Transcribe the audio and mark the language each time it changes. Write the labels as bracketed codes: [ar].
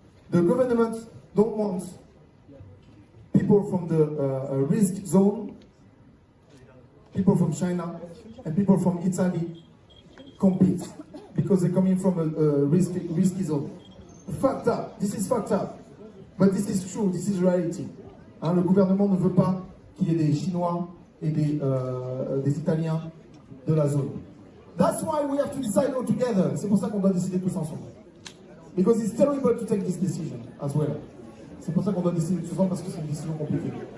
[en] The government don't want people from the risk zone, people from China, and people from Italy compete because they're coming from a risky zone. Fucked up. This is fucked up. But this is true. This is reality. [fr] Le gouvernement ne veut pas qu'il y ait des Chinois et des Italiens de la zone. [en] That's why we have to decide all together. [fr] C'est pour ça qu'on doit décider tous ensemble. [en] Because it's terrible to take this decision as well. [fr] C'est pour ça qu'on doit décider tous ensemble parce que c'est une décision compliquée.